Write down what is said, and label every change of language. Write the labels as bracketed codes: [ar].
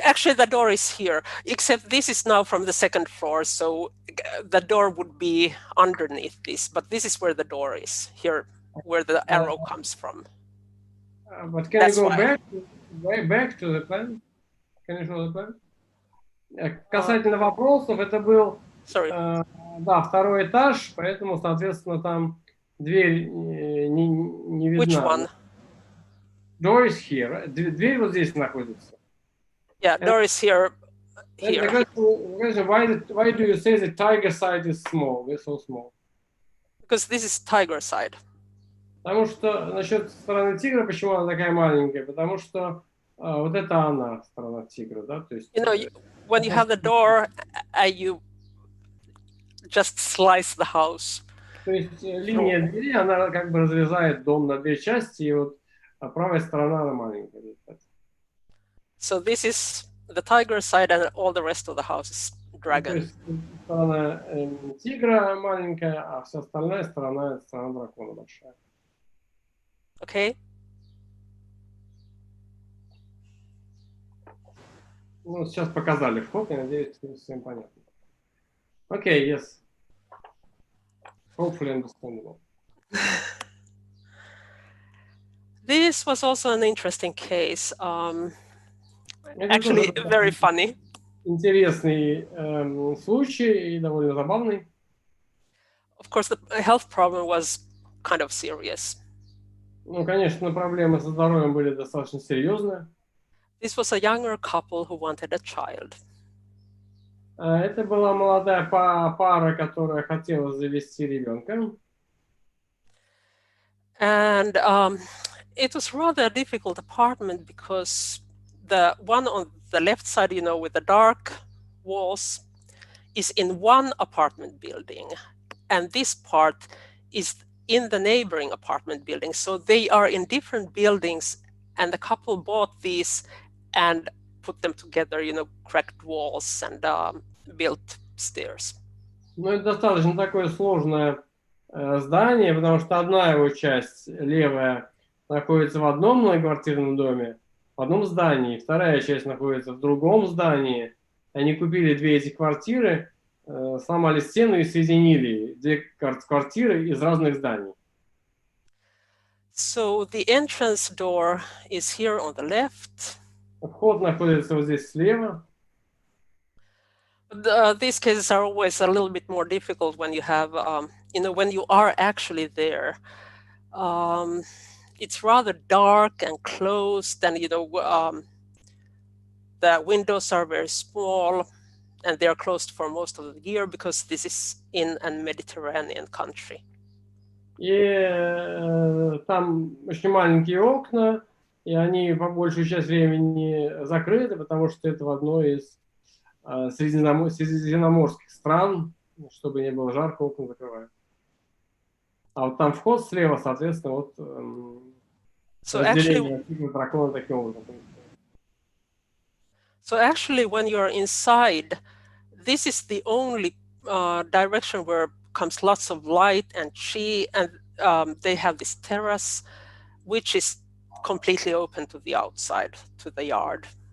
[en] Actually, the door is here, except this is now from the second floor, so the door would be underneath this, but this is where the door is, here, where the arrow comes from. But can you go back to the plan? Can you show the plan? [ru] Касательно вопросов, это был да, второй этаж, поэтому, соответственно, там дверь не видна. [en] Which one? Door is here. [ru] Дверь вот здесь находится. [en] Yeah, door is here. Here. Why do you say the tiger side is small? It's so small. Because this is tiger side. [ru] Потому что насчет стороны тигра, почему она такая маленькая? Потому что вот это она, сторона тигра, да? То есть, [en] you know, when you have the door, you just slice the house. [ru] То есть линия двери, она как бы разрезает дом на две части, и вот правая сторона, она маленькая. [en] So this is the tiger side, and all the rest of the house is dragon. [ru] То есть сторона тигра маленькая, а вся остальная сторона — это сторона дракона большая. [en] Okay. [ru] Ну, сейчас показали вход, я надеюсь, что всем понятно. [en] Okay, yes. Hopefully understandable. This was also an interesting case. Actually, very funny. [ru] Интересный случай и довольно забавный. [en] Of course, the health problem was kind of serious. [ru] Ну, конечно, проблемы со здоровьем были достаточно серьезные. [en] This was a younger couple who wanted a child. [ru] Это была молодая пара, которая хотела завести ребенка. [en] And it was rather a difficult apartment because the one on the left side, you know, with the dark walls, is in one apartment building. And this part is in the neighboring apartment building. So they are in different buildings, and the couple bought these and put them together, you know, cracked walls and built stairs. [ru] Ну, это достаточно такое сложное здание, потому что одна его часть, левая, находится в одном многоквартирном доме, в одном здании, вторая часть находится в другом здании. Они купили две эти квартиры, сломали стену и соединили две квартиры из разных зданий. [en] So the entrance door is here on the left. [ru] Вход находится вот здесь слева. [en] These cases are always a little bit more difficult when you have, you know, when you are actually there. It's rather dark and closed, and you know, the windows are very small, and they are closed for most of the year because this is in a Mediterranean country. [ru] И там очень маленькие окна, и они по большую часть времени закрыты, потому что это в одной из средиземноморских стран, чтобы не было жарко, окна закрываем. А вот там вход слева, соответственно, вот [en] So [ru] разделение Тигра, Дракона таким образом. [en] So actually, when you're inside, this is the only direction where comes lots of light and chi, and they have this terrace, which is completely open to the outside, to the yard.